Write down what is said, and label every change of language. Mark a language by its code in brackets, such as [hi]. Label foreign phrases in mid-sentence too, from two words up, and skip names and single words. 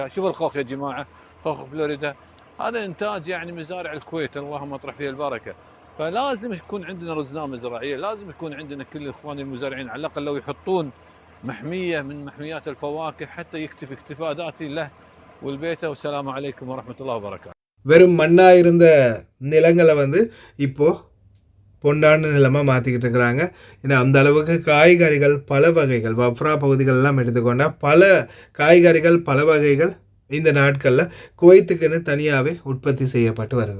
[ar] شوف الخوخ يا جماعة، خوخ فلوريدا، هذا إنتاج يعني مزارع الكويت، اللهم اطرح فيها البركة. فلازم يكون عندنا رزنامة زراعية، لازم يكون عندنا كل الإخوان المزارعين على الأقل لو يحطون محمية من محميات الفواكه حتى يكتفي اكتفاء ذاتي له والبيت. والسلام عليكم ورحمة الله وبركاته. [ta] வெறும் மண்ணாக இருந்த நிலங்களை வந்து இப்போது பொன்னான நிலமாக மாற்றிக்கிட்டு இருக்கிறாங்க. ஏன்னா அந்த அளவுக்கு காய்கறிகள் பல வகைகள், வஃப்ரா பகுதிகளெல்லாம் எடுத்துக்கொண்டால் பல காய்கறிகள் பல வகைகள் இந்த நாட்களில் குவைத்துக்குன்னு தனியாகவே உற்பத்தி செய்யப்பட்டு வருது.